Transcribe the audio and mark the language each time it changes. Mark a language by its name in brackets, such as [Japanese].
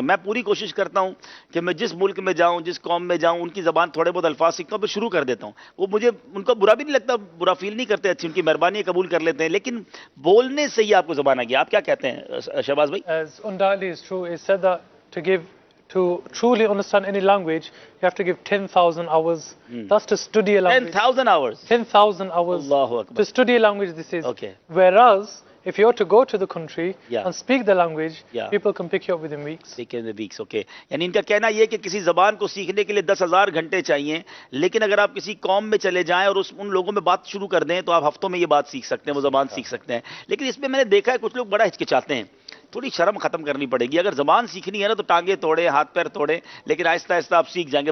[Urdu] میں پوری کوشش کرتا ہوں کہ میں جس ملک میں جاؤں, جس قوم میں جاؤں, ان کی زبان تھوڑے بہت الفاظ سیکھتا ہوں, پھر شروع کر دیتا ہوں. وہ مجھے ان کو برا بھی نہیں لگتا, برا فیل نہیں کرتے, اچھی ان کی مہربانی قبول کر لیتے ہیں. لیکن بولنے سے ہی آپ کو زبان آ گیا. آپ کیا کہتے ہیں شہباز بھائی؟ [English] To truly understand any language, you have to give 10,000 hours. That's to study a language. 10,000 hours? 10,000 hours [Arabic] Allahu Akbar. [English] to study a language, this is. Okay. Whereas, if you were to go to the country Yeah. and speak the language, Yeah. people can pick you up within weeks. Within weeks, okay. [Urdu] یعنی ان کا کہنا یہ کہ کسی زبان کو سیکھنے کے لیے 10,000 گھنٹے چاہیے, لیکن اگر آپ کسی قوم میں چلے جائیں اور ان لوگوں میں بات شروع کر دیں تو آپ ہفتوں میں یہ بات سیکھ سکتے ہیں, وہ زبان سیکھ سکتے ہیں. لیکن اس میں میں نے دیکھا ہے کچھ لوگ بڑا ہچکچاتے ہیں. تھوڑی شرم ختم کرنی پڑے گی. اگر زبان سیکھنی ہے نا تو ٹانگیں توڑے, ہاتھ پیر توڑے, لیکن آہستہ آہستہ آپ سیکھ جائیں گے.